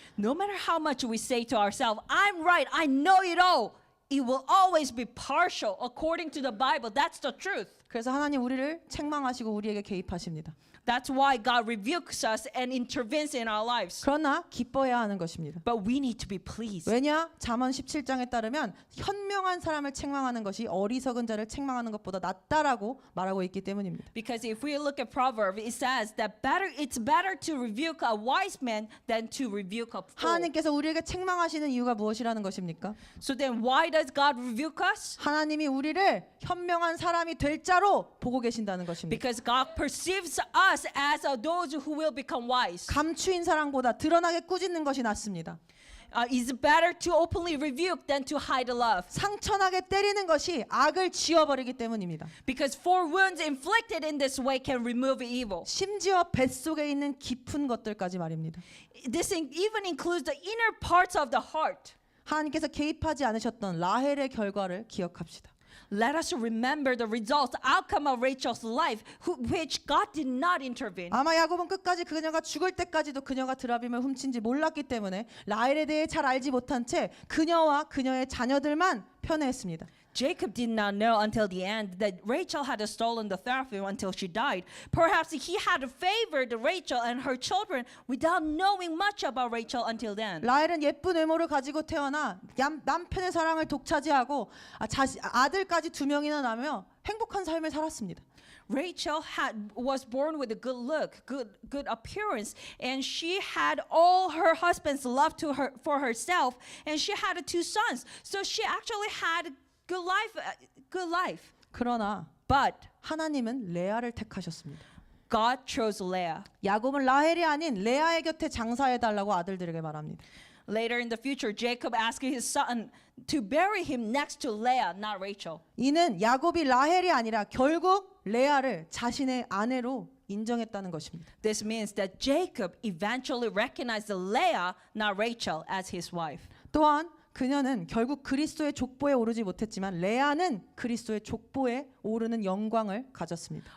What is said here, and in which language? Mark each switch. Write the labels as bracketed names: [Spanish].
[English] No matter how much we say to ourselves, "I'm right, I know it all," it will always be partial according to the Bible. That's the truth. [Korean] 그래서 하나님 우리를 책망하시고 우리에게 개입하십니다. [English] That's why God rebukes us and intervenes in our lives. [Korean] 그러나 기뻐해야 하는 것입니다. [English] But we need to be pleased. [Korean] 왜냐? 잠언 17장에 따르면 현명한 사람을 책망하는 것이 어리석은 자를 책망하는 것보다 낫다라고 말하고 있기 때문입니다. [English] Because if we look at Proverbs, it says that it's better to rebuke a wise man than to rebuke a fool. [Korean] 하나님께서 우리에게 책망하시는 이유가 무엇이라는 것입니까? [English] So then why does God rebuke us? [Korean] 하나님이 우리를 현명한 사람이 될 자로 보고 계신다는 것입니다. [English] Because God perceives us as those who will become wise. [Korean] 감추인 사랑보다 드러나게 꾸짖는 것이 낫습니다. [English] It's better to openly rebuke than to hide love. [Korean] 상처나게 때리는 것이 악을 지워버리기 때문입니다. [English] Because four wounds inflicted in this way can remove evil. [Korean] 심지어 뱃속에 있는 깊은 것들까지 말입니다. [English] This even includes the inner parts of the heart. [Korean] 하나님께서 개입하지 않으셨던 라헬의 결과를 기억합시다. [English] Let us remember the results, outcome of Rachel's life, which God did not intervene. [Korean] 아마 야곱은 끝까지 그녀가 죽을 때까지도 그녀가 드라빔을 훔친지 몰랐기 때문에 라헬에 대해 잘 알지 못한 채 그녀와 그녀의 자녀들만 편애했습니다. [English] Jacob did not know until the end that Rachel had stolen the teraphim until she died. Perhaps he had favored Rachel and her children without knowing much about Rachel until then. [Korean] 라헬은 예쁜 외모를 가지고 태어나 남편의 사랑을 독차지하고 아들까지 2명이나 낳으며 행복한 삶을 살았습니다. [English] Rachel was born with a good look, good appearance, and she had all her husband's love for herself, and she had 2 sons. So she actually had good life. [Korean] 그러나 [English] But [Korean] 하나님은 레아를 택하셨습니다. [English] God chose Leah. [Korean] 야곱은 라헬이 아닌 레아의 곁에 장사해달라고 아들들에게 말합니다. [English] Later in the future, Jacob asked his son to bury him next to Leah, not Rachel. [Korean] 이는 야곱이 라헬이 아니라 결국 레아를 자신의 아내로 인정했다는 것입니다. [English] This means that Jacob eventually recognized Leah, not Rachel, as his wife. [Korean] 또한 그녀는 결국 그리스도의 족보에 오르지 못했지만 레아는 그리스도의 족보에 오르는 영광을 가졌습니다.